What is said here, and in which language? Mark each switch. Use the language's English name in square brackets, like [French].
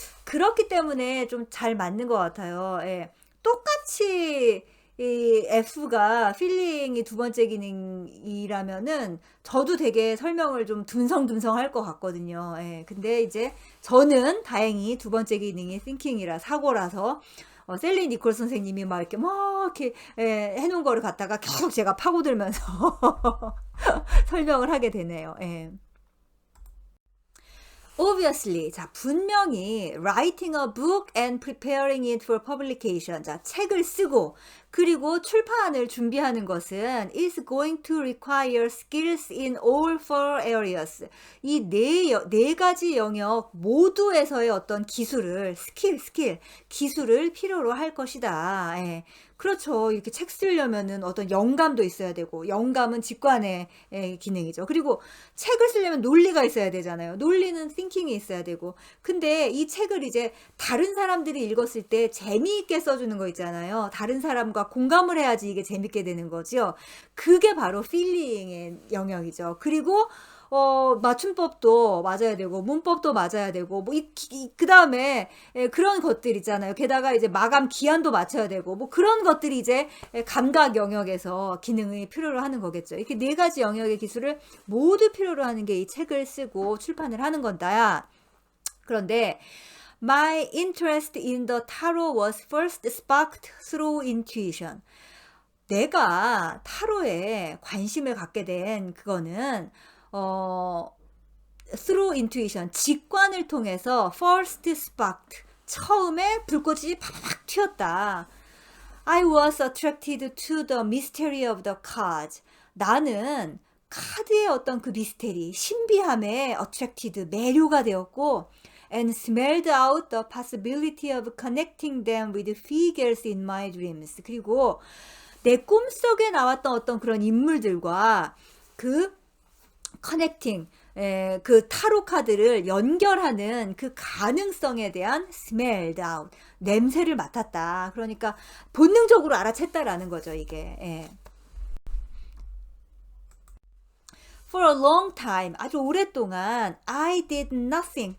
[Korean] 그렇기 때문에 좀 잘 맞는 것 같아요. 똑같이 이 F가 필링이 두 번째 기능이라면은 저도 되게 설명을 좀 듬성듬성할 것 같거든요. 근데 이제 저는 다행히 두 번째 기능이 thinking이라 사고라서 셀리 니콜 선생님이 막 이렇게 해놓은 거를 갖다가 계속 제가 파고들면서 설명을 하게 되네요. [English] Obviously, [Korean] 자, 분명히 [English] writing a book and preparing it for publication. [Korean] 자, 책을 쓰고 그리고 출판을 준비하는 것은 [English] is going to require skills in all four areas. [Korean] 이 네 가지 영역 모두에서의 어떤 기술을 기술을 필요로 할 것이다. 예. 그렇죠. 이렇게 책 쓰려면은 어떤 영감도 있어야 되고, 영감은 직관의 기능이죠. 그리고 책을 쓰려면 논리가 있어야 되잖아요. 논리는 thinking이 있어야 되고. 근데 이 책을 이제 다른 사람들이 읽었을 때 재미있게 써주는 거 있잖아요. 다른 사람과 공감을 해야지 이게 재밌게 되는 거죠. 그게 바로 feeling의 영역이죠. 그리고 맞춤법도 맞아야 되고, 문법도 맞아야 되고, 뭐, 그 다음에, 그런 것들 있잖아요. 게다가 이제 마감 기한도 맞춰야 되고, 뭐, 그런 것들이 이제 감각 영역에서 기능이 필요로 하는 거겠죠. 이렇게 네 가지 영역의 기술을 모두 필요로 하는 게 이 책을 쓰고 출판을 하는 건다야. [English] 그런데, My interest in the tarot was first sparked through intuition. [Korean] 내가 타로에 관심을 갖게 된 그거는 [English] through intuition, [Korean] 직관을 통해서 [English] first sparked, [Korean] 처음에 불꽃이 팍팍 튀었다. [English] I was attracted to the mystery of the cards. [Korean] 나는 카드의 어떤 그 미스테리, 신비함에 attracted, 매료가 되었고 [English] and smelled out the possibility of connecting them with figures in my dreams. [Korean] 그리고 내 꿈속에 나왔던 어떤 그런 인물들과 그 커넥팅, 그 타로 카드를 연결하는 그 가능성에 대한 [English] smelled out, [Korean] 냄새를 맡았다. 그러니까 본능적으로 알아챘다라는 거죠, 이게. [English] For a long time, [Korean] 아주 오랫동안 [English] I did nothing.